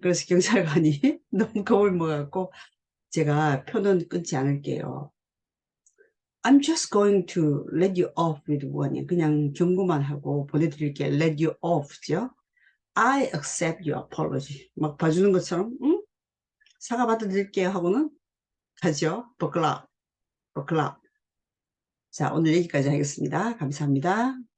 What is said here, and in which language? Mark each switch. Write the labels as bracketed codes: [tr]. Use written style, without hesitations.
[ko] 그래서 경찰관이 너무 겁을 먹었고 제가 표는 끊지 않을게요. [en] I'm just going to let you off with one. [ko] 그냥 경고만 하고 보내드릴게요. [en] Let you off죠. I accept your apology. [ko] 막 봐주는 것처럼 사과 받아드릴게요 하고는 가죠. [en] Buckle up. [ko] 자, 오늘 여기까지 하겠습니다. 감사합니다.